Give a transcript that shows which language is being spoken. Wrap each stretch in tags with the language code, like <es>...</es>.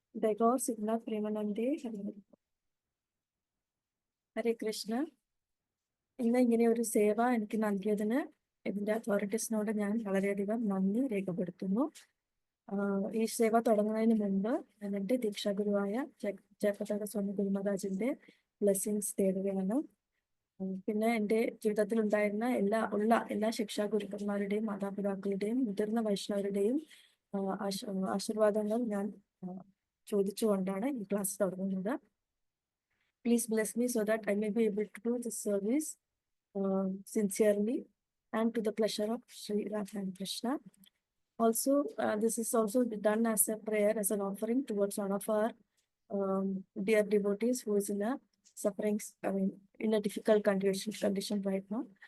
<sa>दैगौर सिद्धनाथ प्रेमानंदे ഹരേ കൃഷ്ണ.</sa> <ml>ഇന്ന് ഇങ്ങനെ ഒരു സേവ എനിക്ക് നൽകിയതിന് ഇതിന്റെ അതോറിറ്റീസിനോട് ഞാൻ വളരെയധികം നന്ദി രേഖപ്പെടുത്തുന്നു. ഈ സേവ തുടങ്ങുന്നതിന് മുമ്പ് ഞാൻ എൻ്റെ ദീക്ഷാഗുരുവായ ജയപ്രതാപ സ്വാമി ഗുരുമഹാരാജിന്റെ ബ്ലെസ്സിങ്സ് തേടുകയാണ്. പിന്നെ എൻ്റെ ജീവിതത്തിൽ ഉണ്ടായിരുന്ന എല്ലാ ശിക്ഷാ ഗുരുക്കന്മാരുടെയും മാതാപിതാക്കളുടെയും മുതിർന്ന വൈഷ്ണവരുടെയും ആശീർവാദങ്ങൾ ഞാൻ ചോദിച്ചുകൊണ്ടാണ് ഈ ക്ലാസ് തുടങ്ങുന്നത്.</ml> <en>Please bless me so that I may be able to do this service sincerely and to the pleasure of Sri Radha and Krishna. Also, this is also done as a prayer, as an offering towards one of our dear devotees who is in a suffering, in a difficult condition right now.</en>